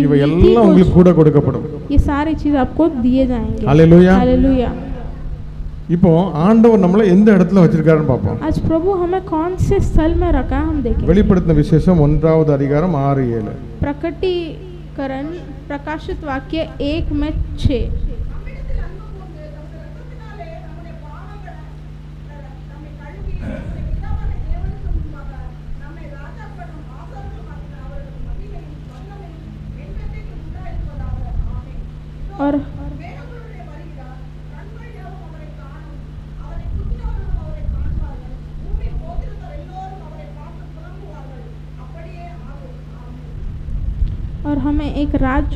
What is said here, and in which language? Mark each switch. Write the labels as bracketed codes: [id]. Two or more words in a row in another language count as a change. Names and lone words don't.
[ta] இவை [hi] नीति [ta] எல்லாம் உங்களுக்கு கூட கொடுக்கப்படும். [hi] ये सारी चीज आपको दिए जाएंगे। [ta] ஹல்லேலூயா. [hi] हालेलुया। [ta] இப்போ ஆண்டவர் நம்மளை எந்த இடத்துல வச்சிருக்காருன்னு பார்ப்போம். [hi] आज प्रभु हमें कौन से स्थल में रखा है हम देखेंगे। [ta] வெளிப்படுத்தின விசேஷம் 1வது அதிகாரம் 6-7. [hi] प्रकटीकरण प्रकाशित वाक्य 1:6। और और हमें एक राज्य